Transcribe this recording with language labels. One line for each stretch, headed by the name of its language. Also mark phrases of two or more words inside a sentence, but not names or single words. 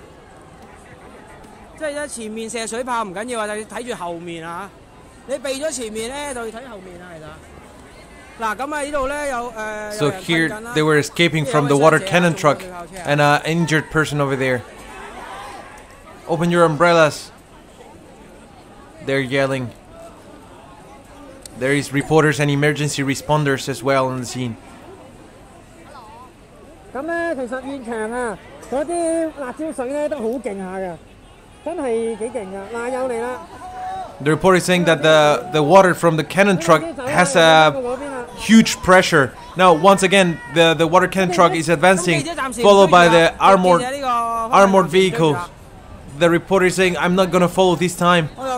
Cantonese: 即係一前面射水炮唔緊要啊，就要睇住後面啊。你避咗前面咧，就要睇後面啊，其實。嗱，咁啊呢度咧有
English: So here they were escaping from the water cannon truck and an injured person over there. Open your umbrellas. They're yelling. There is reporters and emergency responders as well on the scene.
Cantonese: 咁咧，其實現場啊，嗰啲辣椒水咧都好勁下嘅，真係幾勁噶。嗱，又嚟啦！
English: The report is saying that the water from the cannon truck has a huge pressure. Now, once again, the water cannon truck is advancing, followed by the armored vehicle. The reporter is saying, "I'm not gonna follow this time."